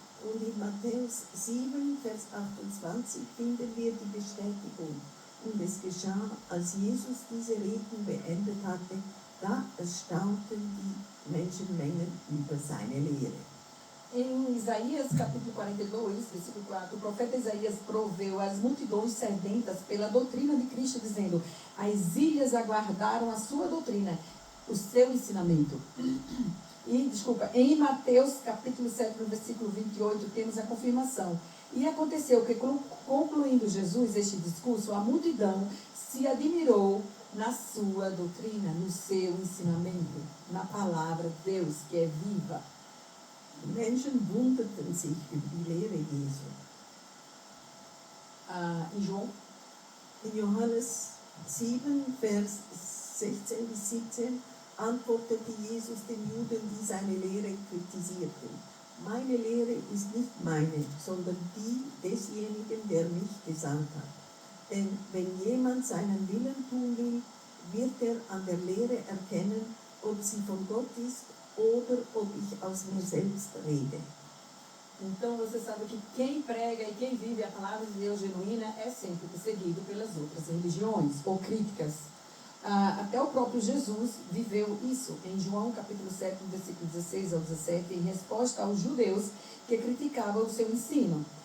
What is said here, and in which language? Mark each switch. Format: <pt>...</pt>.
<de>Und in Matthäus 7, Vers 28 finden wir die Bestätigung. Und es geschah, als Jesus diese Reden beendet hatte, da erstaunten die Menschenmengen über seine Lehre.</de> <pt>Em Isaías, capítulo 42, versículo 4, o profeta Isaías proveu as multidões sedentas pela doutrina de Cristo, dizendo, as ilhas aguardaram a sua doutrina, o seu ensinamento. Em Mateus, capítulo 7, no versículo 28, temos a confirmação. E aconteceu que, concluindo Jesus este discurso, a multidão se admirou na sua doutrina, no seu ensinamento, na palavra de Deus, que é viva.</pt> <de>Die Menschen wunderten sich über die Lehre Jesu. In Johannes 7, Vers 16 bis 17 antwortete Jesus den Juden, die seine Lehre kritisierten. Meine Lehre ist nicht meine, sondern die desjenigen, der mich gesandt hat. Denn wenn jemand seinen Willen tun will, wird er an der Lehre erkennen, ob sie von Gott ist oder ob ich aus mir selbst rede.</de> <pt>Então você sabe que quem prega e quem vive a palavra de Deus genuína é sempre perseguido pelas outras religiões ou críticas. Até o próprio Jesus viveu isso em João capítulo 7, versículo 16 ao 17, em resposta aos judeus que criticavam o seu ensino.</pt>